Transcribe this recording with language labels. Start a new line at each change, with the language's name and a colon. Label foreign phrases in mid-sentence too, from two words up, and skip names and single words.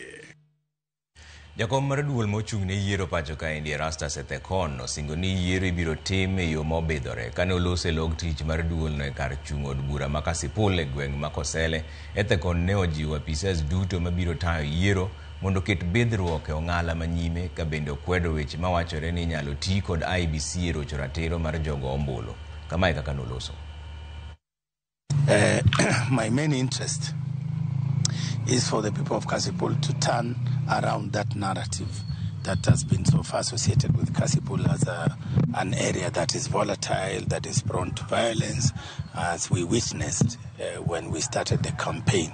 Luo (Kenya and Tanzania): Jakom mar duol mochung'ne yiero pacho kaendi Erastus Ethekon osingo ni yiero ibiro tim e yo mobidhore kane olose log tich mar duol no e kar chung' od bura ma Kasipul e gweng' ma Kosele. Ethekon ne ojiwo apisas duto mabiro tayo yiero mondo ket bidhruok e ong'ala manyime ka bende okwedo weche mawachore ni nyalo ti kod IEBC e rocho ratiro mar jogo ombulu. Kamae kaka noloso.
English: My main interest is for the people of Kasipul to turn around that narrative that has been so far associated with Kasipul as an area that is volatile, that is prone to violence, as we witnessed when we started the campaign.